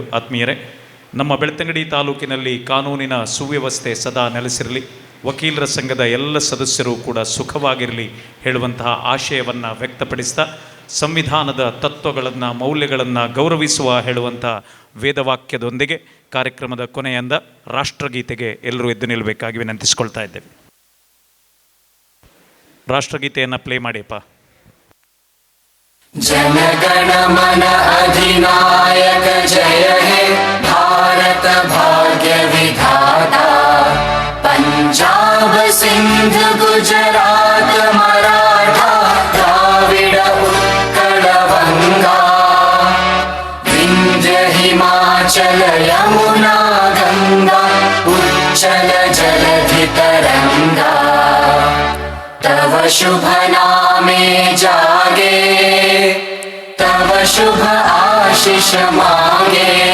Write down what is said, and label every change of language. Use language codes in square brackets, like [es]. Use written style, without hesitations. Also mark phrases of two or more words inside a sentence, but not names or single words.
[kn] ಆತ್ಮೀಯರೇ, ನಮ್ಮ ಬೆಳ್ತಂಗಡಿ ತಾಲೂಕಿನಲ್ಲಿ ಕಾನೂನಿನ ಸುವ್ಯವಸ್ಥೆ ಸದಾ ನೆಲೆಸಿರಲಿ, ವಕೀಲರ ಸಂಘದ ಎಲ್ಲ ಸದಸ್ಯರು ಕೂಡ ಸುಖವಾಗಿರಲಿ ಹೇಳುವಂತಹ ಆಶಯವನ್ನು ವ್ಯಕ್ತಪಡಿಸ್ತಾ ಸಂವಿಧಾನದ ತತ್ವಗಳನ್ನು ಮೌಲ್ಯಗಳನ್ನು ಗೌರವಿಸುವ ಹೇಳುವಂಥ ವೇದವಾಕ್ಯದೊಂದಿಗೆ ಕಾರ್ಯಕ್ರಮದ ಕೊನೆಯಿಂದ ರಾಷ್ಟ್ರಗೀತೆಗೆ ಎಲ್ಲರೂ ಎದ್ದು ನಿಲ್ಲಬೇಕಾಗಿ ವಿನಂತಿಸ್ಕೊಳ್ತಾ ಇದ್ದೇವೆ. ರಾಷ್ಟ್ರಗೀತೆಯನ್ನು ಪ್ಲೇ ಮಾಡಿಯಪ್ಪ. [bn] জনগণ মন অধিনায়ক জয় হে ভারত ভাগ্য বিধাতা পাঞ্জাব সিন্ধু গুজরাট মরাঠা দ্রাবিড় উৎকল বঙ্গ বিন্ধ্য হিমাচল যমুনা গঙ্গা উচ্ছল জলধি তরঙ্গ তব শুভ নামে জাগে তব শুভ আশিস মাগে